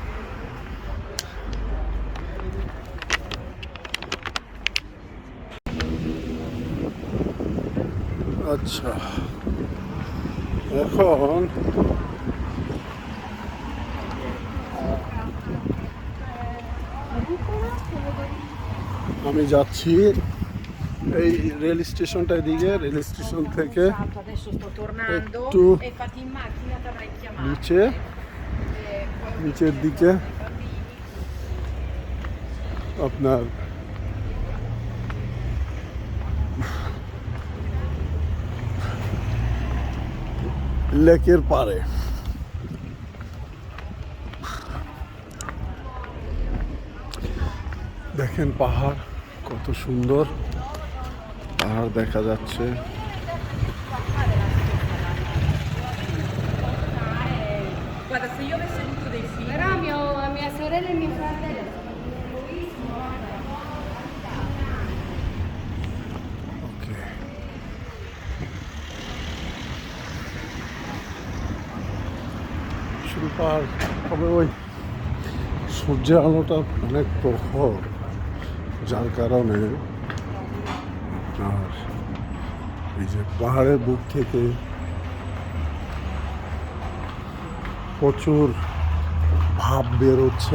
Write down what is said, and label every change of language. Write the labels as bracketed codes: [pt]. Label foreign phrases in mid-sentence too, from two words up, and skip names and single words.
[bn] আচ্ছা, এখন আমি যাচ্ছি এই রেল স্টেশনটার দিকে। রেল স্টেশন থেকে [it] Adesso sto tornando tu. e infatti in macchina ti avrei chiamato. [bn] নিচের দিকে আপনার লেকের পাড়ে। দেখেন পাহাড় কত সুন্দর, পাহাড় দেখা যাচ্ছে। [it] Guarda, se io avessi avuto dei figli, Però mia sorella e mio fratello sono bellissimo. [bn] ওকে, শুরু পাহাড়, তবে ওই সূর্যের আলোটা অনেক প্রখর, যার কারণে আর এই যে পাহাড়ের বুক থেকে প্রচুর ভাপ বেরোচ্ছে।